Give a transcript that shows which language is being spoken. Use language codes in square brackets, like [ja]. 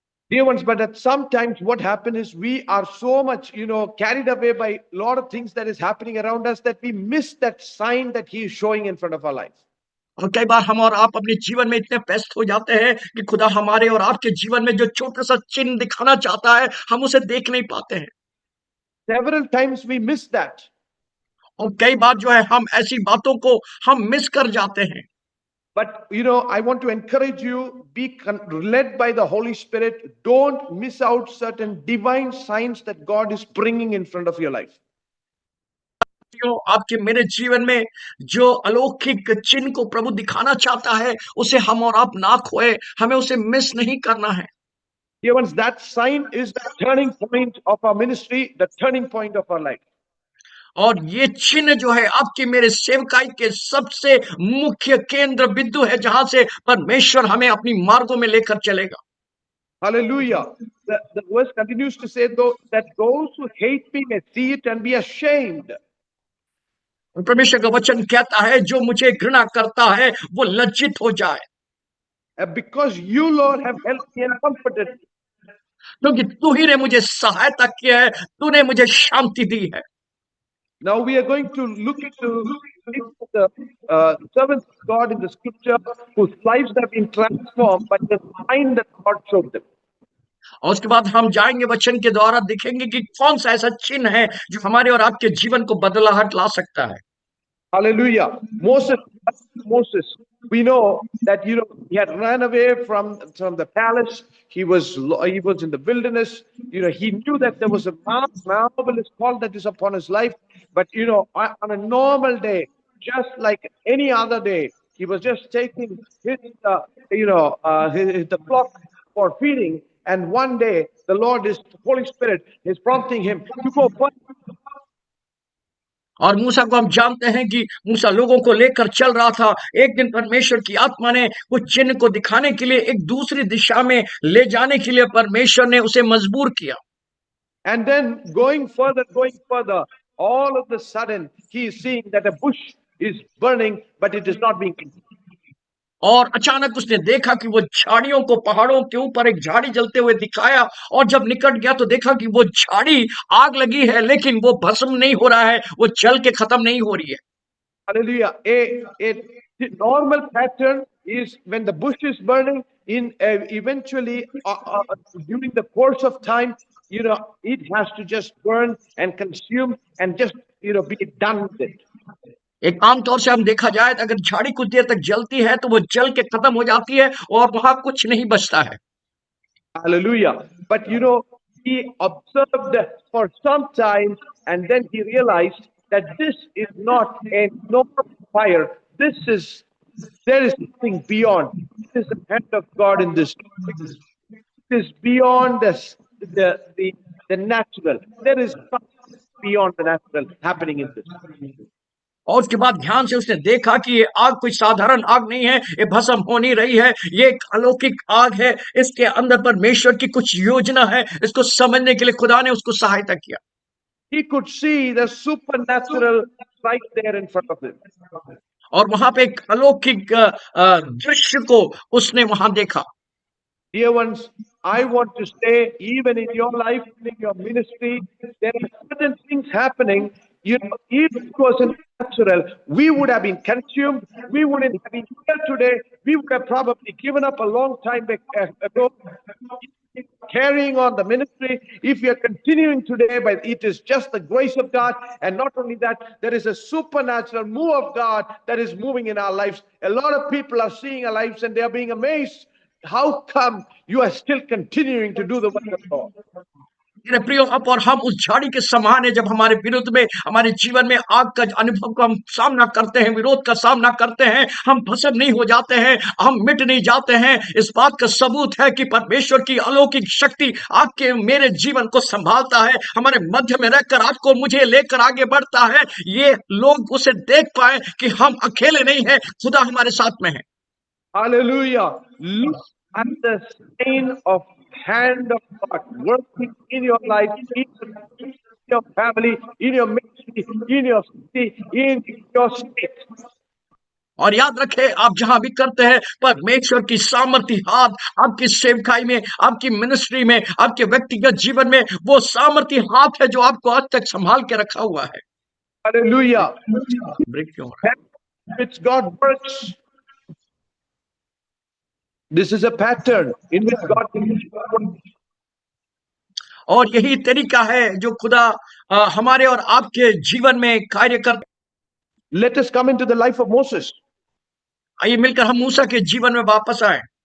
[en] Dear ones, but at sometimes what happens is we are so much, carried away by a lot of things that is happening around us that we miss that sign that he is showing in front of our life. [hi] और कई बार हम और आप अपने जीवन में इतने व्यस्त हो जाते हैं कि खुदा हमारे और आपके जीवन में जो छोटा सा चिन्ह दिखाना चाहता है, हम उसे देख नहीं पाते हैं। [en] Several times we miss that. [hi] और कई बार जो है हम ऐसी बातों को हम मिस कर जाते हैं। [en] But I want to encourage you, be led by the Holy Spirit. Don't miss out certain divine signs that God is bringing in front of your life. [hi] आपके मेरे जीवन में जो अलौकिक चिन्ह को प्रभु दिखाना चाहता है, उसे हम और आप ना खोए, हमें उसे मिस नहीं करना है। [en] Dear ones, that sign is the turning point of our ministry, the turning point of our life. [hi] और ये चिन्ह जो है आपके मेरे सेवकाई के सबसे मुख्य केंद्र बिंदु है, जहां से परमेश्वर हमें अपनी मार्गों में लेकर चलेगा। [en] Hallelujah. The verse continues to say, though, that those who hate me may see it and be ashamed. [hi] परमेश्वर का वचन कहता है, जो मुझे घृणा करता है वो लज्जित हो जाए। [en] Because you, Lord, have helped me and comforted me. [hi] क्योंकि तू ही ने मुझे सहायता किया है, तूने मुझे शांति दी है। [en] Now we are going to look into the servants of God in the scripture whose lives have been transformed by the sign that God showed them. [hi] और उसके बाद हम जाएंगे वचन के द्वारा, दिखेंगे कि कौन सा ऐसा चिन्ह है जो हमारे और आपके जीवन को बदलाहट ला सकता है। [en] Hallelujah. Moses, we know that he had run away from the palace. He was in the wilderness. He knew that there was a marvelous call that is upon his life. But on a normal day, just like any other day. He was just taking his, the flock for feeding. And one day, the Lord is Holy Spirit is prompting him to go further. [hi] और मूसा को हम जानते हैं कि मूसा लोगों को लेकर चल रहा था। एक दिन परमेश्वर की आत्मा ने कुछ चिन्ह को दिखाने के लिए एक दूसरी दिशा में ले जाने के लिए परमेश्वर ने उसे मजबूर किया। [en] And then going further, all of a sudden he is seeing that a bush is burning, but it is not being consumed. [hi] और अचानक उसने देखा कि वो झाड़ियों को पहाड़ों के ऊपर एक झाड़ी जलते हुए दिखाया, और जब निकट गया तो देखा कि वो झाड़ी आग लगी है, लेकिन वो भस्म नहीं हो रहा है, वो जल के खत्म नहीं हो रही है। [en] Hallelujah. A normal pattern is when the bush is burning, eventually during the course of time, it has to just burn and consume and just be done with it. [hi] एक आमतौर से हम देखा जाए तो अगर झाड़ी कुछ देर तक जलती है तो वो जल के खत्म हो जाती है और वहां कुछ नहीं बचता है। [en] Hallelujah. But he observed for some time, and then he realized that this is not a normal fire. There is something beyond. This is the hand of God in this. It is beyond the natural. There is something beyond the natural happening in this. [hi] और उसके बाद ध्यान से उसने देखा कि ये आग कोई साधारण आग नहीं है, ये भस्म हो नहीं रही है, ये एक अलौकिक आग है, इसके अंदर परमेश्वर की कुछ योजना है। इसको समझने के लिए खुदा ने उसको सहायता किया। [en] He could see the supernatural right there in front of him. [hi] और वहां पे एक अलौकिक दृश्य को उसने वहां देखा। [en] Dear ones, I want to say, even in your life, in your ministry, there are certain things happening. If it wasn't natural, we would have been consumed. We wouldn't have been here today. We would have probably given up a long time ago. Carrying on the ministry, if you are continuing today, but it is just the grace of God. And not only that, there is a supernatural move of God that is moving in our lives. A lot of people are seeing our lives and they are being amazed. How come you are still continuing to do the work of God? [hi] मेरे प्रियो, अब और हम उस झाड़ी के समान है। जब हमारे विरुद्ध में, हमारे जीवन में आग का अनुभव को हम सामना करते हैं, विरोध का सामना करते हैं, हम भस्म नहीं हो जाते हैं, हम मिट नहीं जाते हैं। इस बात का सबूत है कि परमेश्वर की अलौकिक शक्ति आपके मेरे जीवन को संभालता है, हमारे मध्य में रहकर आपको मुझे लेकर आगे बढ़ता है। ये लोग उसे देख पाए कि हम अकेले नहीं हैं, खुदा हमारे साथ में है। [en] Hallelujah. Look at the stain of hand of God working in your life, in your family, in your ministry, in your city, in your state. [hi] और याद रखें, आप जहां भी करते हैं, परमेश्वर की सामर्थी हाथ आपकी सेवकाई में, आपकी मिनिस्ट्री में, आपके व्यक्तिगत जीवन में वो सामर्थी हाथ है जो आपको आज तक संभाल के रखा हुआ है। [en] Hallelujah. [hi] ब्रेक क्यों हो रहा है? [en] Which God works. This is a pattern in which God works. [hi] और यही तरीका है जो खुदा हमारे और आपके जीवन में कार्य कर। [en] Let us come into the life of Moses. [hi] आइए मिलकर हम मूसा के जीवन में वापस आए।